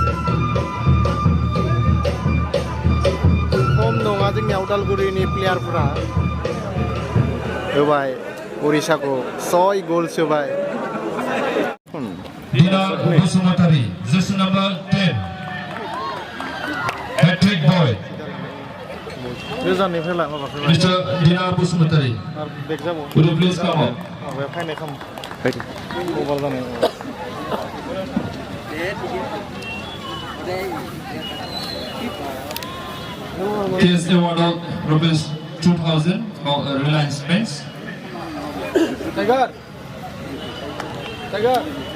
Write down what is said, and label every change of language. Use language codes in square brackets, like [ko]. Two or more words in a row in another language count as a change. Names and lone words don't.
[brx] खम नङा जोंनिया उदालगुरिनि प्लेयारफोरा होबाय उरिष्याखौ 6 गल सोबाय [en] Dina Bosumatarí, jersey number 10. Trick boy. [brx] गोजाननिफ्राय ला माबाखौ [en] Mr. Dinar Busmatari. [brx] बेग जाबाव [en] Would you please come up? [brx] माबाया फायनाय खाम मबाइल जानाय [en] He is award of rupees 2,000 for Reliance Pens. Tiger Tiger